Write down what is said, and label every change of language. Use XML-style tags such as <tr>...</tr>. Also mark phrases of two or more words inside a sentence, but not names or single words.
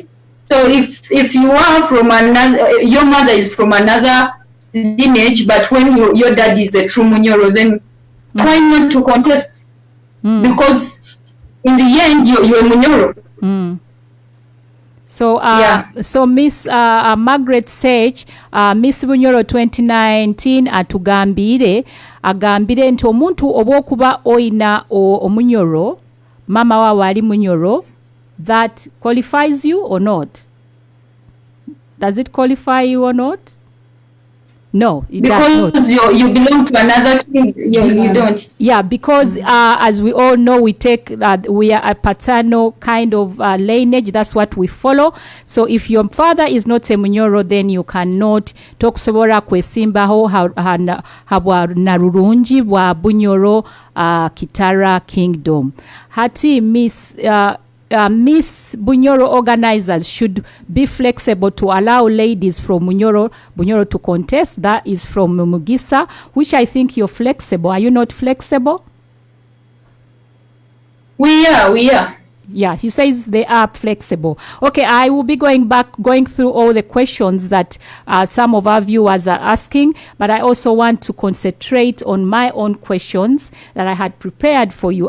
<en>So if you are from another, your mother is from another lineage, but when your dad is a true Bunyoro, then try not to contest, because in the end you're Bunyoro.</en> <nyo>So, so Miss Margaret Sage, Miss Bunyoro 2019 agambire nti omuntu obwokuba oina omunyoro, mama wawe ali munyoro,</nyo> <en>that qualifies you or not? Does it qualify you or not? No, it does not. Because you belong to another king, you don't. Yeah, because as we all know, we are a paternal kind of lineage. That's what we follow. So if your father is not a Bunyoro, then you cannot</en> <nyo>tokusobola kwesimbaho habwa narurungi bwa</nyo> <en>Bunyoro Kitara Kingdom. Hati Miss Bunyoro organizers should be flexible to allow ladies from Bunyoro to contest. That is from Mugisa, which I think you're flexible. Are you not flexible? We are. Yeah, he says they are flexible. Okay, I will be going through all the questions that some of our viewers are asking, but I also want to concentrate on my own questions that I had prepared for you.</en>